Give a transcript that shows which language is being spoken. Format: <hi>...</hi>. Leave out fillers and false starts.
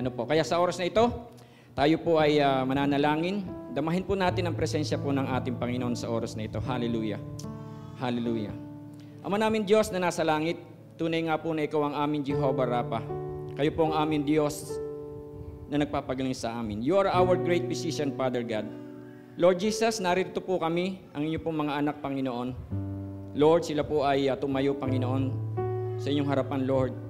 <tl>Kaya sa oras na ito, tayo po ay mananalangin. Damahin po natin ang presensya po ng ating Panginoon sa oras na ito. Hallelujah. Hallelujah. Ama namin Diyos na nasa langit, tunay nga po na Ikaw ang aming Jehovah Rapha. Kayo po ang aming Diyos na nagpapagaling sa amin.</tl> <en>You are our great physician, Father God.</en> <tl>Lord Jesus, narito po kami, ang inyong pong mga anak, Panginoon. Lord, sila po ay tumayo, Panginoon, sa inyong harapan, Lord.</tl>